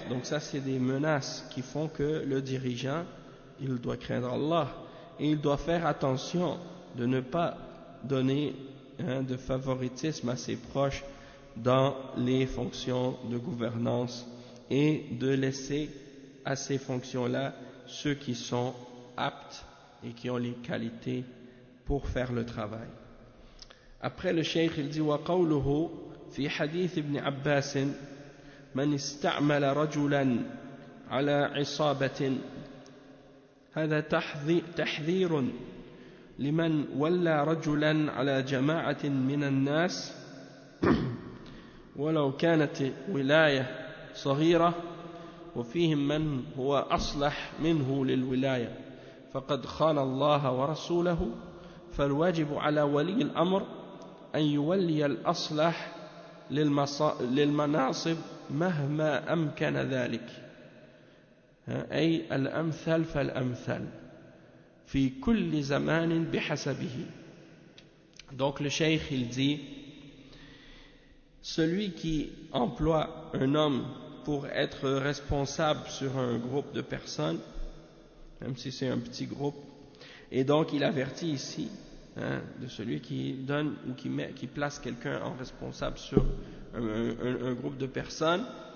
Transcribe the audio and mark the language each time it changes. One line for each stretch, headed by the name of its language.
French: Donc ça, c'est des menaces qui font que le dirigeant, il doit craindre Allah, et il doit faire attention de ne pas donner de favoritisme à ses proches dans les fonctions de gouvernance, et de laisser à ces fonctions-là ceux qui sont aptes et qui ont les qualités pour faire le travail. Après, le cheikh il dit
Arabic: وقوله في حديث ابن عباس من استعمل رجلا على عصابة هذا تحذير لمن ولى رجلا على جماعة من الناس ولو كانت ولاية صغيرة وفيهم من هو أصلح منه للولاية فقد خان الله ورسوله فالواجب على ولي الأمر أن يولي الأصلح للمناصب مهما أمكن ذلك أي الأمثل فالأمثل في كل زمان بحسبه.
French: Donc le cheikh il dit, celui qui emploie un homme pour être responsable sur un groupe de personnes, même si c'est un petit groupe, et donc il avertit ici de celui qui donne ou qui place quelqu'un en responsable sur un groupe de personnes,